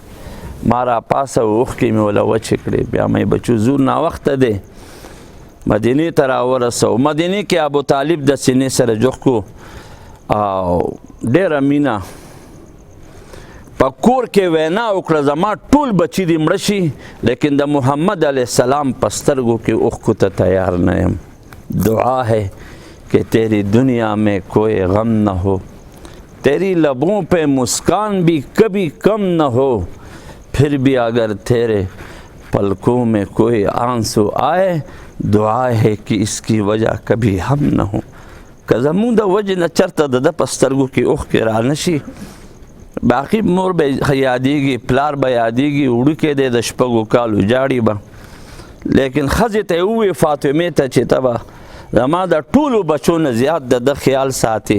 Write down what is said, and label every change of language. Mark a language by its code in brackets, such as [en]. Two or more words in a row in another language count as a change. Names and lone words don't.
[ps] ما را پاسه اوښکې مې وله وچې کړې. بیا مې بچو زو ناوخته دی، مدینې ته راورسو. مدینې کې ابو طالب د سینې سره جوخ کو او ډېره مینه په کور کې وینا وکړه زما ټول بچي دې مړه شي، لیکن د محمد علیه السلام په سترګو کې اوښکو ته تیار نه یم. [ur] دعا ہے کہ تیری دنیا میں کوئی غم نہ ہو، تیری لبوں پہ مسکان بھی کبھی کم نہ ہو، پھر بھی اگر تیرے پلکوں میں کوئی آنسو آئے دعا ہے کہ اس کی وجہ کبھی ہم نہ ہوں. [ps] که زمونږ د وجې نه چېرته د ده په سترګو کې اوښکې را نه شي، باقي مور به یادېږي، پلار به یادېږي، وړوکی دی د شپږو کالو جاړي به. لیکن ښځې ته یې وویې فاطمې ته چې ته به زما د ټولو بچو نه زیات د ده خیال ساتي.